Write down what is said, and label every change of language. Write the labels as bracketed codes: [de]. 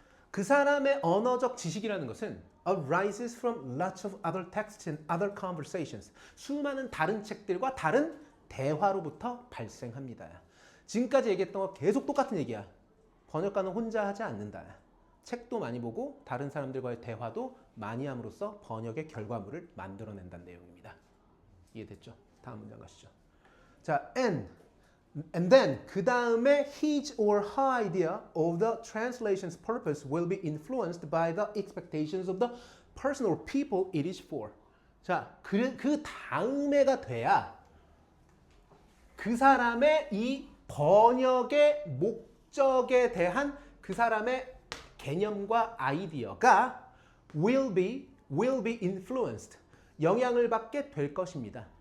[ko] 그 사람의 언어적 지식이라는 것은 [en] arises from lots of other texts and other conversations [ko] 수많은 다른 책들과 다른 대화로부터 발생합니다. 지금까지 얘기했던 거 계속 똑같은 얘기야. 번역가는 혼자 하지 않는다. 책도 많이 보고 다른 사람들과의 대화도 많이 함으로써 번역의 결과물을 만들어낸다는 내용입니다. 이해됐죠? 다음 문장 가시죠. [en] 자, and then [ko] 그 다음에 [en] his or her idea of the translation's purpose will be influenced by the expectations of the person or people it is for. [ko] 자, 그 다음에가 돼야 그 사람의 이 번역의 목적에 대한 그 사람의 개념과 아이디어가 [en] will be influenced [ko] 영향을 받게 될 것입니다.